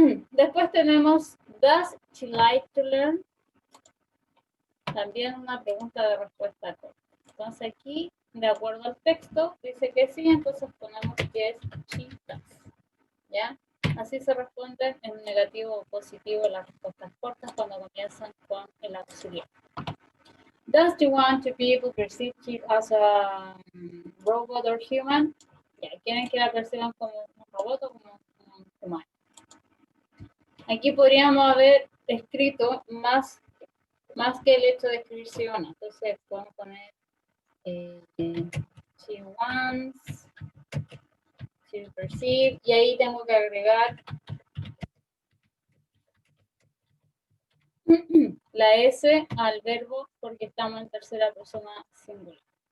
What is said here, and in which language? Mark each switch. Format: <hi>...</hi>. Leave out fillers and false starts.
<es>Después tenemos,</es> <en>does she like to learn?</en> <es>También una pregunta de respuesta corta. Entonces aquí, de acuerdo al texto, dice que sí, entonces ponemos</es> <en>yes, she does.</en> <es>¿Ya? Así se responden en negativo o positivo las respuestas cortas cuando comienzan con el auxiliar.</es> <en>Does she want to be able to perceive it as a robot or human?</en> <es>Ya, ¿quieren que la perciban como un robot o como un humano? Aquí podríamos haber escrito más que el hecho de escribir sí o no. Entonces podemos poner</es> <en>she wants to perceive,</en> <es>y ahí tengo que agregar la S al verbo porque estamos en tercera persona singular.</es>